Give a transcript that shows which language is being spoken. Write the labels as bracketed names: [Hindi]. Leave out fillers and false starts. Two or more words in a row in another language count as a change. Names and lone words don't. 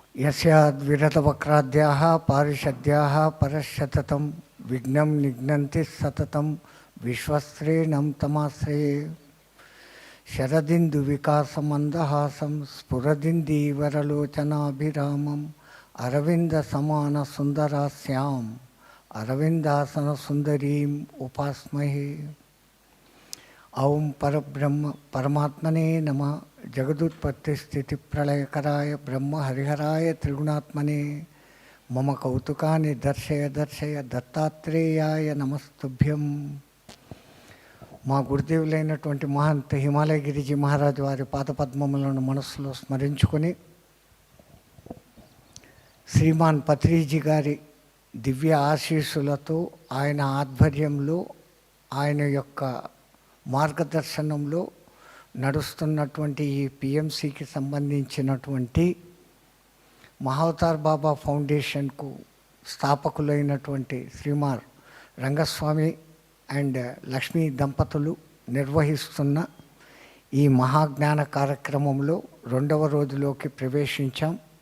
[Sanskrit] नस्याद्विरतवक्राद्याः पारिषद्याः परशततं विघ्नं निघ्नन्ति सततं विश्वस्त्रेणं तमाश्रये शरदिन्दुविकासमन्दहासं स्फुरदिन्दीवरलोचनाभिरामम् अरविन्दसमानसुन्दरास्याम् अरविन्दासनसुन्दरीम् उपास्महे। ओं परब्रह्म परमात्मने नमः। जगदुत्पत्तिस्थितिप्रलयकराय ब्रह्म हरिहराय त्रिगुणात्मने मम कौतुकानि दर्शय दर्शय दत्तात्रेयाय नमस्तुभ्यं। [Telugu] మా గురుదేవులైనటువంటి మహంత హిమాలయ గిరిజీ మహారాజు వారి పాదపద్మములను మనస్సులో స్మరించుకొని శ్రీమాన్ పత్రిజీ గారి దివ్య ఆశీస్సులతో ఆయన ఆధ్వర్యంలో ఆయన యొక్క మార్గదర్శనంలో నడుస్తున్నటువంటి ఈ పిఎంసికి సంబంధించినటువంటి మహావతార్ బాబా ఫౌండేషన్కు స్థాపకులైనటువంటి శ్రీమాన్ రంగస్వామి అండ్ లక్ష్మీ దంపతులు నిర్వహిస్తున్న ఈ మహాజ్ఞాన కార్యక్రమంలో 2వ రోజులోకి ప్రవేశించాం.